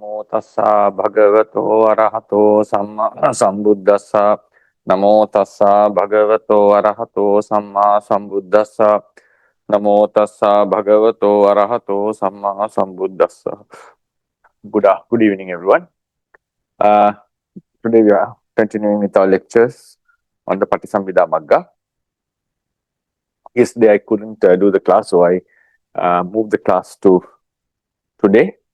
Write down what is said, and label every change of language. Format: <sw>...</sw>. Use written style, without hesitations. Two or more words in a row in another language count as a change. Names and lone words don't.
<pi>tassa bhagavato arahato samma sambuddhassa. Namo tassa bhagavato arahato samma sambuddhassa. Namo tassa bhagavato arahato samma sambuddhassa.</pi> <en>Good evening, everyone. Today we are continuing with our lectures on the Patisambhida Magga. Yesterday I couldn't do the class, so I moved the class to today.</en>